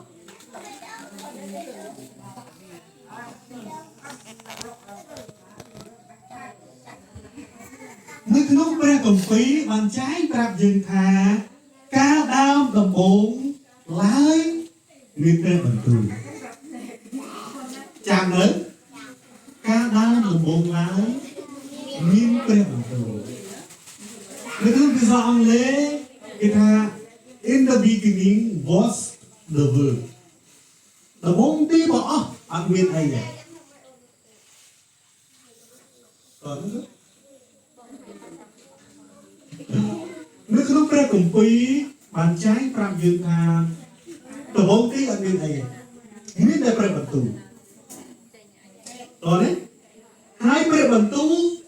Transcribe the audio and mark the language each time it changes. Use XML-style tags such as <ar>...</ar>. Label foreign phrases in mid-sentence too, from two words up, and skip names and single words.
<km>នៅក្នុងព្រះគម្ពីរបានចែងប្រាប់យើងថាការដើមដំបូងឡើយមានព្រះបន្ទូល ចាំលើការដើមដំបូងឡើយមានព្រះបន្ទូលនៅក្នុងភាសាអង់គ្លេសគេថា</km> <en>in the beginning was the word</en> <km>ដំបូងទីរបស់អស់អត់មានអីទេ នៅក្នុងព្រះគម្ពីរបានចែងប្រាប់យើងថាដំបូងទីអត់មានអីមានតែព្រះបន្ទូលតើនេះហើយព្រះបន្ទូល</km>